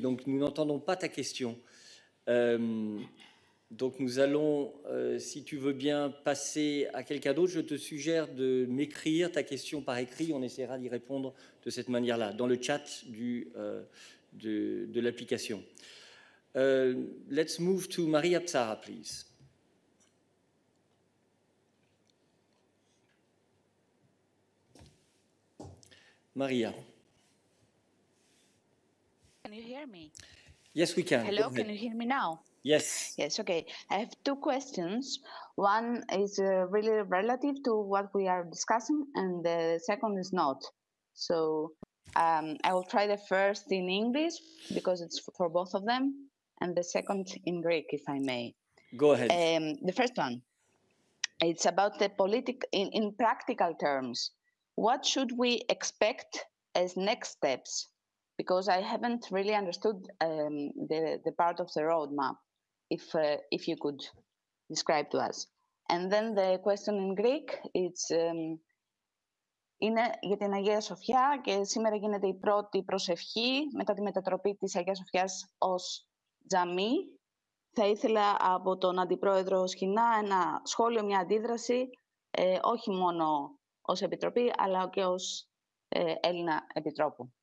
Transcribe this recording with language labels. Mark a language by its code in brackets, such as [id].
[fr] Donc, nous n'entendons pas ta question. Donc, nous allons, si tu veux bien, passer à quelqu'un d'autre. Je te suggère de m'écrire ta question par écrit. On essaiera d'y répondre de cette manière-là, dans le chat de l'application. [en] Let's move to Maria Psara, please. Maria. Can you hear me? Yes, we can. Hello, can you hear me now? Yes. Yes, okay. I have 2 questions. One is really relative to what we are discussing, and the second is not. So I will try the first in English because it's for both of them, and the second in Greek, if I may. Go ahead. The first one, it's about the in practical terms. What should we expect as next steps? Because I haven't really understood the part of the roadmap, if you could describe to us. And then the question in Greek, it's [el] είναι για την Αγία Σοφιά και σήμερα γίνεται η πρώτη προσευχή μετά τη μετατροπή της Αγίας Σοφιάς ως τζαμί. Θα ήθελα από τον Αντιπρόεδρο Σχοινά ένα σχόλιο, μια αντίδραση, όχι μόνο ως Επιτροπή, αλλά και ως Έλληνα Επιτρόπου.